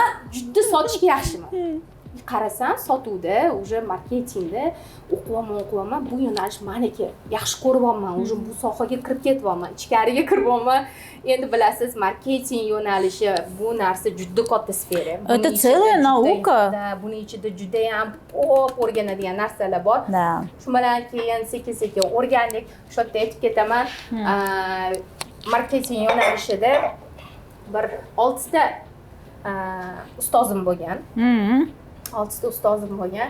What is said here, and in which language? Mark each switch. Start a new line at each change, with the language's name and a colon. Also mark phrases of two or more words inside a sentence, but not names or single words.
Uzbek: Juda sotishga yaxshiman. Qarasam, sotuvda, o'sha marketingda o'qiyapman, bu yo'nalish meniki. Yaxshi ko'ryapman, o'sha bu sohaga kirib ketyapman, ichkariga kiryapman. Endi bilasiz, marketing yo'nalishi bu narsa juda katta sfera.
Russian: Это целая наука.
Uzbek: Buning ichida juda ham ko'p o'rganadigan narsalar bor. Shu bilan keyin sekin-sekin o'rgandik. Shu yerda aytib ketaman, marketing yo'nalishida bir 6 ta ustozim bo'lgan. 6 ta ustozim bo'lgan.